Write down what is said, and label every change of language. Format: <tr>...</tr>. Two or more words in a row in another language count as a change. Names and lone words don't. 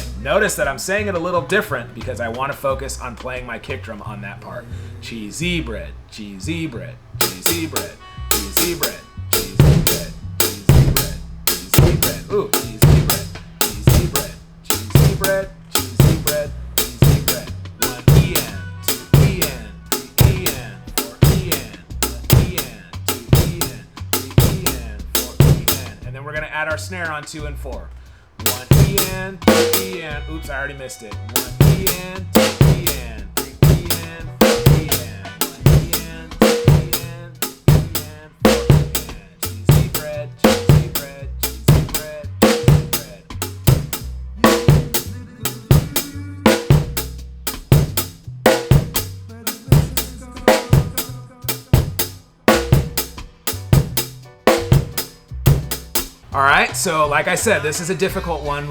<en>Notice that I'm saying it a little different because I want to focus on playing my kick drum on that part. Cheesy bread, cheesy bread, cheesy bread, cheesy bread, cheesy bread, cheesy bread, cheesy bread. Ooh, cheesy bread, cheesy bread, cheesy bread, cheesy bread, cheesy bread. One E-N, two E-N, three E-N, four E-N, E-N, two E-N, three E-N, four E-N. And then we're going to add our snare on 2 and 4. 1 E-N, 2 E-N. Oops, I already missed it. 1 E-N, 2 E-N, 3 E-N, 4 E-N. 1 E-N, 2 E-N, 3 E-N, 4 E-N. Cheesy bread, cheesy bread, cheesy bread, cheesy bread. All right, so like I said, this is a difficult one.</en>